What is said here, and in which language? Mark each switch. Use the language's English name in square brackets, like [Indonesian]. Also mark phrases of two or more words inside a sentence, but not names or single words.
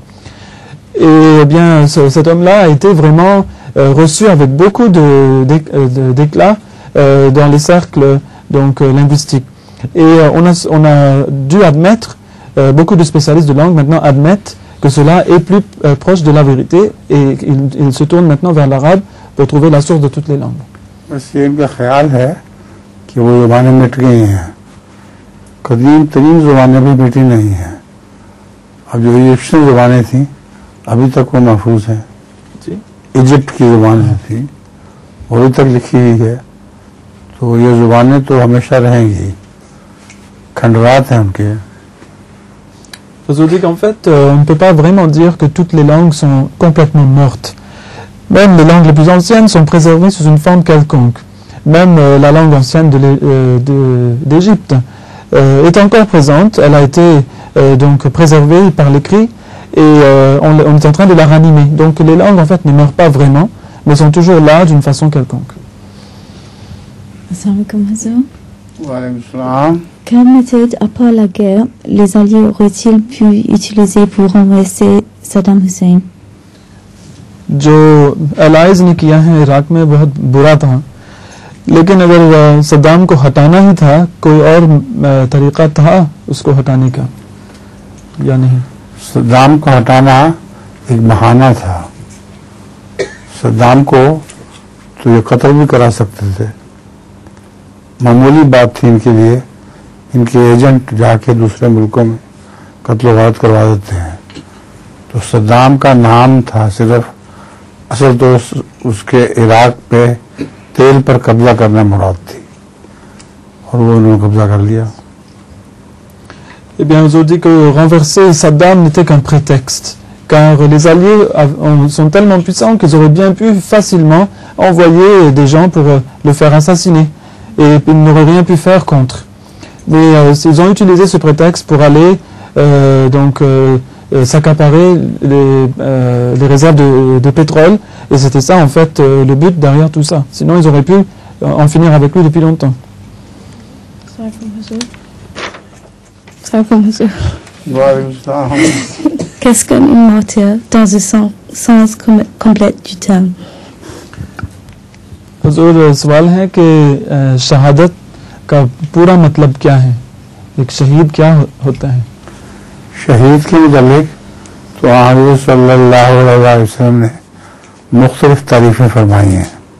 [French] Et eh bien, cet homme-là a été vraiment reçu avec beaucoup d'éclat dans les cercles donc, linguistiques. Et on a dû admettre, beaucoup de spécialistes de langue maintenant admettent que cela est plus proche de la vérité et ils se tournent maintenant vers l'arabe pour trouver la source de toutes les langues. [Urdu] کہ وہ زبانیں مٹ گئی ہیں، قدیم ترین زبانیں بھی مٹی نہیں ہیں. اب جو ایجپشین زبانیں تھیں ابھی تک وہ محفوظ ہیں. ایجپٹ کی زبانیں تھی وہ ابھی تک لکھی ہوئی ہے، تو یہ زبانیں تو ہمیشہ رہیں گی، کھنڈرات ہیں ان کے. [French] Je vous dis qu'en fait, on ne peut pas vraiment dire que toutes les langues sont complètement mortes. Même les langues les plus anciennes sont préservées sous une forme quelconque. Même la langue ancienne d'Égypte est encore présente. Elle a été donc préservée par l'écrit et on est en train de la ranimer. Donc les langues en fait ne meurent pas vraiment, mais sont toujours là d'une façon quelconque. [Arabic] السلام عليكم. [French] Quelle méthode, à part la guerre, les Alliés auraient-ils pu utiliser pour renverser Saddam Hussein? [Urdu] جو الائز نے کیا ہے عراق میں بہت برا تھا، لیکن اگر صدام کو ہٹانا ہی تھا، کوئی اور طریقہ تھا اس کو ہٹانے کا یا نہیں? صدام کو ہٹانا ایک بہانہ تھا. صدام کو تو یہ قتل بھی کرا سکتے تھے، معمولی بات تھی ان کے لیے. ان کے ایجنٹ جا کے دوسرے ملکوں میں قتل وارت کروا دیتے ہیں. تو صدام کا نام تھا صرف، اصل تو اس کے عراق پہ تیل پر قبضہ کرنا مراد تھی اور وہ انہوں نے قبضہ کر لیا. [French] Eh bien, ils ont dit que renverser Saddam n'était qu'un prétexte, car les Alliés sont tellement puissants qu'ils auraient bien pu facilement envoyer des gens pour le faire assassiner. et ils n'auraient rien pu faire contre. Mais ils ont utilisé ce prétexte pour aller s'accaparer les réserves de pétrole, et c'était ça en fait le but derrière tout ça. Sinon ils auraient pu en finir avec lui depuis longtemps. Qu'est-ce qu'un martyr dans le sens complet du terme? [Urdu] حضور سوال ہے کہ شہادت کا پورا مطلب کیا ہے، ایک شہید کیا ہوتا ہے? شہید کے مطابق تو حضرت [Arabic] صلى الله عليه وسلم [Urdu] نے مختلف تعریفیں فرمائی ہیں.